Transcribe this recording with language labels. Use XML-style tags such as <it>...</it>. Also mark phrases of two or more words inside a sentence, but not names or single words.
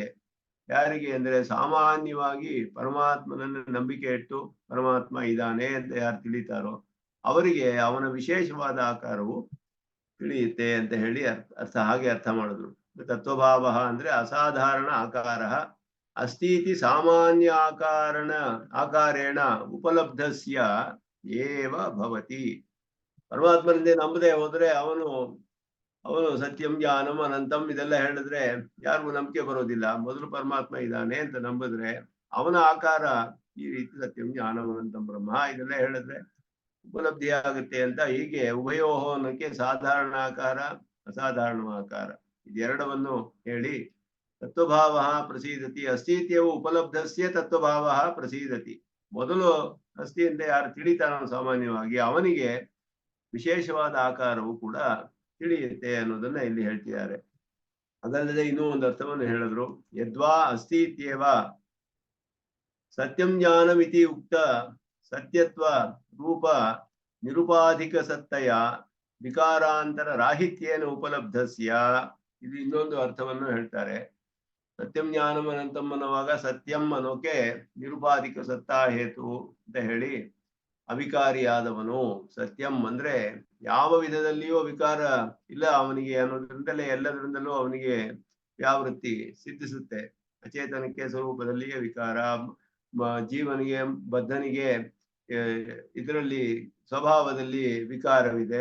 <kn>ಯಾರಿಗೆ ಅಂದ್ರೆ ಸಾಮಾನ್ಯವಾಗಿ ಪರಮಾತ್ಮನನ್ನು ನಂಬಿಕೆ ಇಟ್ಟು ಪರಮಾತ್ಮ ಇದ್ದಾನೆ ಅಂತ ಯಾರು ತಿಳಿತಾರೋ ಅವರಿಗೆ ಅವನ ವಿಶೇಷವಾದ ಆಕಾರವು ತಿಳಿಯುತ್ತೆ ಅಂತ ಹೇಳಿ ಹಾಗೆ ಅರ್ಥ ಮಾಡಿದ್ರು.</kn> <sa>ತತ್ವಭಾವ ಅಂದ್ರೆ ಅಸಾಧಾರಣ ಆಕಾರ ಅಸ್ತೀತಿ ಸಾಮಾನ್ಯ ಆಕಾರೇಣ ಉಪಲಬ್ಧಸ್ಯ ಏವ ಭವತಿ.</sa> <kn>ಪರಮಾತ್ಮನಿಂದ ನಂಬದೆ ಹೋದ್ರೆ ಅವನು</kn> <sa>ಸತ್ಯಂ ಜ್ಞಾನಂ ಅನಂತಂ</sa> <kn>ಇದೆಲ್ಲ ಹೇಳಿದ್ರೆ ಯಾರಿಗೂ ನಂಬಿಕೆ ಬರೋದಿಲ್ಲ. ಮೊದಲು ಪರಮಾತ್ಮ ಇದ್ದಾನೆ ಅಂತ ನಂಬಿದ್ರೆ ಅವನ ಆಕಾರ ಈ ರೀತಿ</kn> <sa>ಸತ್ಯಂ ಜ್ಞಾನಂ ಅನಂತಂ ಬ್ರಹ್ಮ</sa> <kn>ಇದೆಲ್ಲ ಹೇಳಿದ್ರೆ ಉಪಲಬ್ಧಿ ಆಗುತ್ತೆ ಅಂತ. ಹೀಗೆ ಉಭಯೋಹೋ ಅನ್ನೋಕೆ ಸಾಧಾರಣ ಆಕಾರ ಅಸಾಧಾರಣ ಆಕಾರ ಇದೆರಡವನ್ನು ಹೇಳಿ</kn> <sa>ತತ್ವಭಾವ ಪ್ರಸೀದತಿ ಅಸ್ತಿತ್ಯವು ಉಪಲಬ್ಧಸ್ಯ ತತ್ವಭಾವ ಪ್ರಸೀದತಿ.</sa> <kn>ಮೊದಲು ಅಸ್ತಿ ಅಂತ ಯಾರು ತಿಳಿತಾನೋ ಸಾಮಾನ್ಯವಾಗಿ ಅವನಿಗೆ ವಿಶೇಷವಾದ ಆಕಾರವು ಕೂಡ ತಿಳಿಯುತ್ತೆ ಅನ್ನೋದನ್ನ ಇಲ್ಲಿ ಹೇಳ್ತಿದ್ದಾರೆ. ಅದಲ್ಲದೆ ಇನ್ನೂ ಒಂದು ಅರ್ಥವನ್ನು ಹೇಳಿದ್ರು.</kn> <sa>ಯದ್ವಾ ಅಸ್ತಿತ್ಯವ ಸತ್ಯಂ ಜ್ಞಾನಮಿತಿ ಉಕ್ತ ಸತ್ಯತ್ವ ರೂಪ ನಿರುಪಾಧಿಕ ಸತ್ತಯ ವಿಕಾರಾಂತರ ರಾಹಿತ್ಯೇನ ಉಪಲಬ್ಧಸ್ಯ.</sa> <kn>ಇದು ಇನ್ನೊಂದು ಅರ್ಥವನ್ನು ಹೇಳ್ತಾರೆ.</kn> <sa>ಸತ್ಯಂ ಜ್ಞಾನಂ ಅನಂತಂ</sa> <kn>ಅನ್ನುವಾಗ ಸತ್ಯಂ ಅನ್ನೋಕೆ</kn> <sa>ನಿರುಪಾಧಿಕ ಸತ್ತಾ ಹೇತು</sa> <kn>ಅಂತ ಹೇಳಿ ಅವಿಕಾರಿಯಾದವನು. ಸತ್ಯಂ ಅಂದ್ರೆ ಯಾವ ವಿಧದಲ್ಲಿಯೂ ವಿಕಾರ ಇಲ್ಲ ಅವನಿಗೆ ಅನ್ನೋದ್ರಿಂದಲೇ ಎಲ್ಲದರಿಂದಲೂ ಅವನಿಗೆ ವ್ಯಾವೃತ್ತಿ ಸಿದ್ಧಿಸುತ್ತೆ. ಅಚೇತನಕ್ಕೆ ಸ್ವರೂಪದಲ್ಲಿಯೇ ವಿಕಾರ, ಜೀವನಿಗೆ ಬದ್ಧನಿಗೆ ಇದರಲ್ಲಿ ಸ್ವಭಾವದಲ್ಲಿ ವಿಕಾರವಿದೆ.</kn>